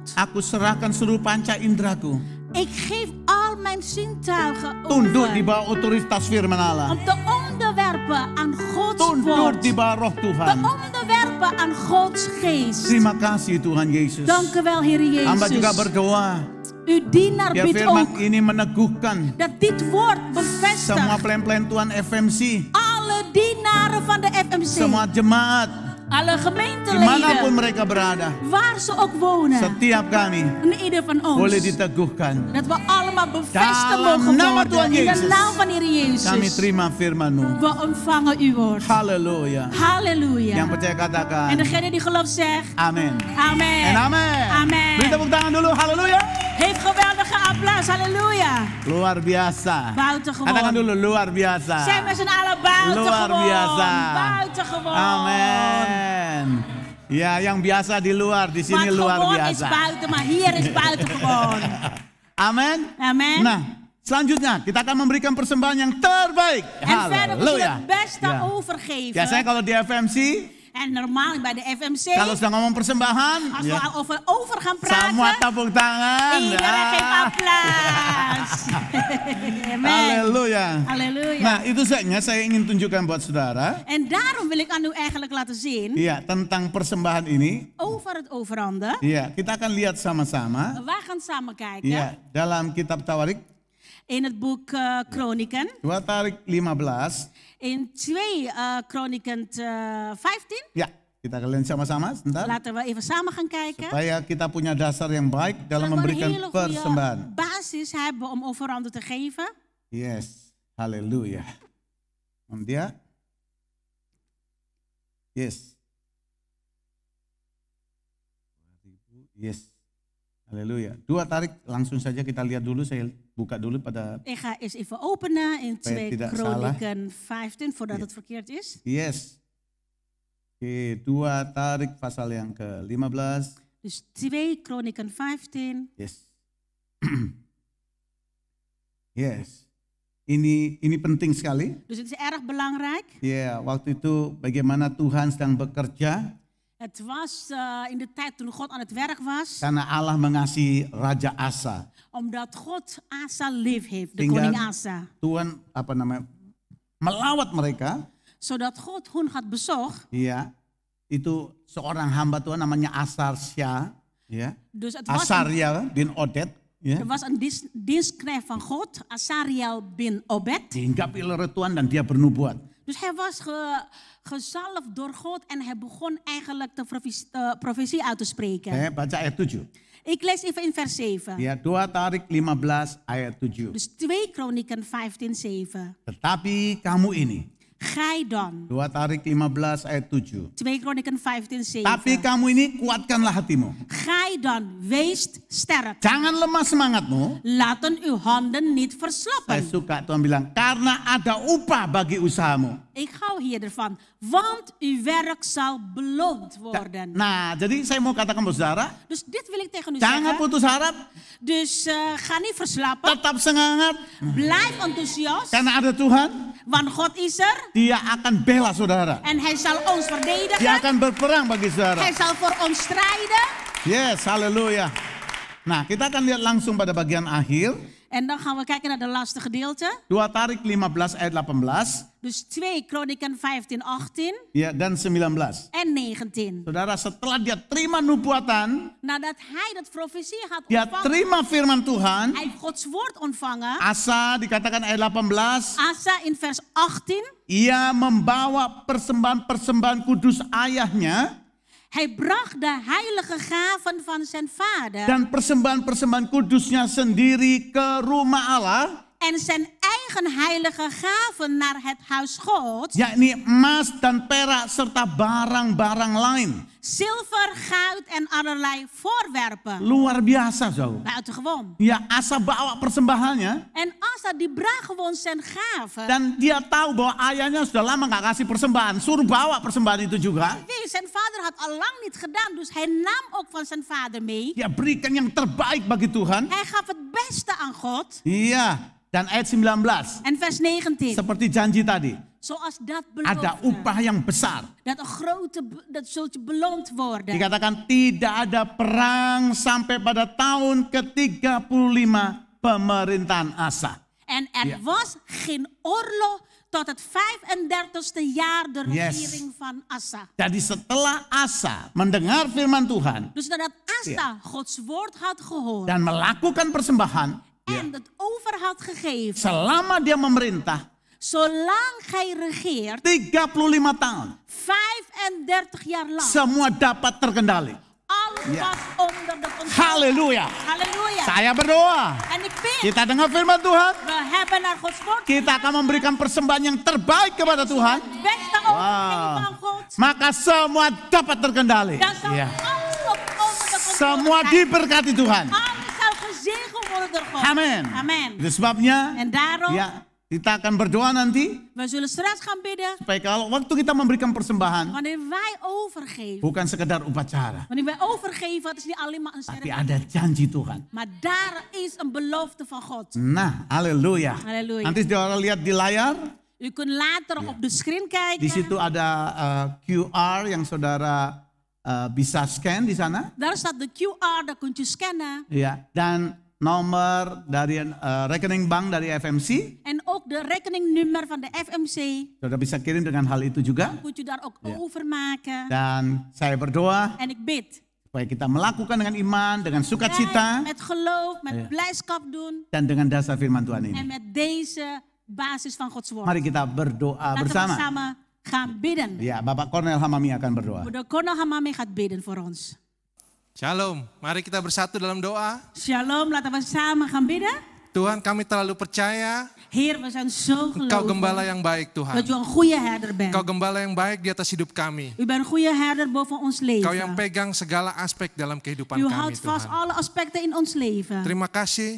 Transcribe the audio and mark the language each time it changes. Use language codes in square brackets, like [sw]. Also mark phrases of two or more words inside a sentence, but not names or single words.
[id] Aku serahkan seluruh panca indraku. [nl] Ik geef al mijn zintuigen [id] Tunduk di [nl] over. [id] bawah otoritas firman Allah. [nl] Om te onderwerpen aan Gods [id] Tunduk [nl] woord. [id] di bawah roh [nl] Te [id] Tuhan. [nl] onderwerpen aan Gods geest. [id] Terima kasih Tuhan Yesus. [nl] Dank u wel, Heer [id] Hamba juga [nl] Jezus. [id] berdoa, [nl] Uw dienaar [id] biar [nl] biedt [id] firman [nl] ook [id] ini meneguhkan [nl] dat dit woord [id] semua [nl] bevestigt [id] plan-plan Tuhan FMC, [nl] alle dienaren van de FMC, [id] semua jemaat, [nl] alle [id] dimanapun [nl] gemeenteleden, [id] mereka berada. [nl] waar ze ook wonen, [id] Setiap kami [nl] en ieder van [id] boleh [nl] ons, [id] diteguhkan. [nl] dat we allemaal bevestigd [id] Dalam [nl] mogen [id] nama Tuhan [nl] worden in de [id] Jezus. [nl] naam van Heer [id] Kami [nl] Jezus. [id] terima firman-Mu. [nl] We ontvangen uw woord. [id] Haleluya. [nl] Halleluja. [id] Yang percaya katakan [nl] En degene die gelooft zegt, [id] amin. [nl] amen. En amen. Amen. [id] Beri tepuk tangan dulu. Haleluya. [nl] Heeft geweldige applaus, halleluja. [id] Luar biasa. [nl] Buitengewoon. [id] Katakan dulu luar biasa. [nl] Zijn met z'n allen buitengewoon. [id] Luar biasa. [nl] Buitengewoon. Amen. [id] Ya, yang biasa di luar, di sini [nl] Want [id] luar [nl] gewoon is [id] biasa. [nl] buiten, maar hier is buitengewoon. [id] Amin. [nl] Amen. [id] Nah, selanjutnya kita akan memberikan persembahan yang terbaik. [nl] En verder moeten we [id] Haleluya. [nl] het beste [id] Ya. [nl] overgeven. [id] Biasanya kalau di FMC, [nl] En normaal bij de FMC, [id] kalau sudah ngomong persembahan, [nl] als [id] ya, [nl] we over gaan [id] semua [nl] praten, [id] tepuk tangan. [nl] iedereen geeft applaus. Amen. [id] Haleluya. [nl] Halleluja. [id] Nah, itu saja saya ingin tunjukkan buat saudara. [nl] En daarom wil ik aan u eigenlijk laten zien, [id] Iya, tentang persembahan ini. [nl] over het overhanden. [id] Iya, kita akan lihat sama-sama. [nl] Wij gaan samen kijken [id] Iya, dalam kitab Tawarik, [nl] in het boek Kronieken. [id] 2 Tawarik 15. [nl] In 2 Kronieken 15. [id] Ya, kita akan lihat sama-sama sebentar. [nl] Laten we even samen gaan kijken. [id] Supaya kita punya dasar yang baik dalam [nl] Zodat we een [id] memberikan [nl] hele [id] persembahan. [nl] goede basis hebben om overhanden te geven. [id] Yes, haleluya. Dia. [en] Yes. Yes. [id] Haleluya. 2 Tawarik langsung saja kita lihat dulu, saya buka dulu pada. [nl] Ik ga eens even openen in [id] Supaya [nl] 2 [id] tidak [nl] Kronieken 15 voordat Ja. het verkeerd is. [id] Yes. Oke, 2 Tawarik pasal yang ke-15. [nl] Dus 2 Kronieken 15. [en] Yes. Yes. [id] Ini penting sekali. [nl] Dus het is erg belangrijk. [id] Ya, waktu itu bagaimana Tuhan sedang bekerja [nl] Het was in de tijd toen God aan het werk was. [id] karena Allah mengasihi Raja Asa. [nl] Omdat God Asa lief heeft, de [id] Sehingga [nl] koning Asa. [id] Tuhan melawat mereka. [nl] Zodat God hun had bezocht. [id] Ya, itu seorang hamba Tuhan namanya Asaria. Ya, [nl] Dus het was [id] Asaria bin Oded. Ya. [nl] er was een dienstknecht van God, Asariel bin Obed. [id] Dihinggapi oleh Tuhan dan dia bernubuat. [nl] Dus hij was gezalfd door God en hij begon eigenlijk de profetie uit te spreken. [id] Baca ayat 7. [nl] Ik lees even in vers 7. [id] Ya, 2 Tarik 15 ayat 7. [nl] Dus 2 Kronieken 15:7. [id] Tetapi kamu ini. [nl] Gij dan. [id] 2 Tarik 15 ayat 7. [nl] 2 Kronieken 15:7. [id] Tapi kamu ini kuatkanlah hatimu. [nl] Gij dan, wees sterk. [id] Jangan lemah semangatmu. [nl] Laten uw handen niet [id] Saya [nl] verslappen. [id] suka Tuhan bilang, karena ada upah bagi usahamu. [nl] Ik hou hier ervan. Want uw werk zal beloond worden. [id] Nah, jadi saya mau katakan buat saudara, [nl] Dus dit wil ik tegen u [id] jangan [nl] zeggen. [id] putus harap, [nl] Dus ga niet verslappen. [id] tetap semangat, [nl] Blijf enthousiast. [id] karena ada Tuhan, [nl] Want God is er. [id] dia akan bela saudara. [nl] En hij zal ons [id] Dia [nl] verdedigen. [id] akan berperang bagi saudara. [nl] Hij zal voor ons strijden. [id] Yes, haleluya. Nah, kita akan lihat langsung pada bagian akhir. [nl] En dan gaan we kijken naar de laatste gedeelte. [id] 2 Tarik 15 ayat 18 [nl] Dus 2 Kronieken 15:18 [id] ya, dan 19. [nl] en 19. [id] Saudara, setelah dia terima nubuatan, [nl] Nadat hij dat profetie had [id] dia [nl] ontvangen, [id] terima firman Tuhan. [nl] hij heeft Gods woord ontvangen. [id] Asa dikatakan ayat 18, [nl] Asa in vers 18. [id] ia membawa persembahan-persembahan kudus ayahnya [nl] Hij bracht de heilige gaven van zijn vader. [id] dan persembahan-persembahan kudusnya sendiri ke rumah Allah, [nl] En zijn eigen heilige gaven naar het huis Gods. [id] yakni emas dan perak serta barang-barang lain. [nl] Zilver, goud en allerlei voorwerpen. [id] Luar biasa, [nl] zo. Buitengewoon. [id] Ya, Asa bawa persembahannya [nl] En Asa die bracht gewoon zijn gaven. [id] dan dia tahu bahwa ayahnya sudah lama nggak kasih persembahan, suruh bawa persembahan itu juga. [nl] Weet, zijn vader had al lang niet gedaan, dus hij nam ook van zijn vader mee. [id] Dia berikan yang terbaik bagi Tuhan. [nl] Hij gaf het beste aan God. [id] Iya, dan ayat 19 [nl] En vers 19. [id] seperti janji tadi, [nl] Zoals dat [id] ada [nl] beloofde. [id] upah yang besar. [nl] Dat zult je beloond worden. [id] Dikatakan tidak ada perang sampai pada tahun ke-35 pemerintahan Asa. [nl] En er Ja. was geen oorlog tot het 35e jaar de [id] Yes. [nl] regering van Asa. [id] Jadi setelah Asa mendengar firman Tuhan [nl] Dus nadat Asa Gods woord had gehoord [id] dan melakukan persembahan, [nl] en het over had gegeven, [id] selama dia memerintah [nl] zolang gij regeert, [id] 35 tahun, [nl] 35 jaar lang, [id] semua dapat terkendali. [nl] alles Ja. was onder de controle. [id] Haleluya. [nl] Halleluja. [id] Saya berdoa, [nl] En ik bid, [id] kita dengar firman Tuhan, [nl] we hebben naar Gods woord [id] kita akan memberikan persembahan yang terbaik kepada Tuhan, [nl] het beste overgeven van God. [id] maka semua dapat terkendali. [nl] Dan zal [id] Ya. [nl] alles ook onder de controle [id] Semua [nl] zijn. [id] diberkati Tuhan. [nl] Alles zal gezegend worden door God. [id] Amin. [nl] Amen. [id] Itu sebabnya [nl] En daarom, [id] ya, kita akan berdoa nanti [nl] we zullen straks gaan bidden. [id] supaya kalau waktu kita memberikan persembahan [nl] Wanneer wij overgeven. [id] bukan sekedar upacara, [nl] Wanneer wij overgeven, het is niet alleen maar een [id] tapi [nl] ceremonie. [id] ada janji Tuhan. [nl] Maar daar is een belofte van God. [id] Nah, haleluya. [nl] Halleluja. [id] Nanti saudara lihat di layar, [nl] U kunt later op de screen kijken. [id] di situ ada QR yang saudara bisa scan di sana. [nl] Daar staat de QR, daar kunt u scannen. [id] Ya, dan nomor dari rekening bank dari FMC, [nl] En ook de rekeningnummer van de FMC. [id] saudara bisa kirim dengan hal itu juga. [nl] Kunt u daar ook overmaken. [id] Dan saya berdoa [nl] En ik bid. [id] supaya kita melakukan dengan iman, dengan sukacita, [nl] Met geloof, met Ja. blijdschap doen. [id] dan dengan dasar firman Tuhan [nl] En [id] ini. [nl] met deze basis van Gods woord. [id] Mari kita berdoa [nl] Laten we [id] bersama. [nl] samen gaan bidden. [id] Ya, Bapak Kornel Hamami akan berdoa. [nl] De Cornel Hamami gaat bidden voor ons. [id] Shalom, mari kita bersatu dalam doa. [nl] Shalom, laten we samen gaan bidden. [id] Tuhan, kami terlalu percaya [nl] Heer, we zijn zo [id] Engkau gembala [nl] gelovig [id] yang baik [nl] dat [id] Tuhan. [nl] u een goede herder bent. [id] Engkau gembala yang baik di atas hidup kami. [nl] U bent een goede herder boven ons [id] Engkau yang [nl] leven. [id] pegang segala aspek dalam kehidupan [nl] U [id] kami [nl] houdt vast [id] Tuhan. [nl] alle aspecten in ons leven. [id] Terima kasih,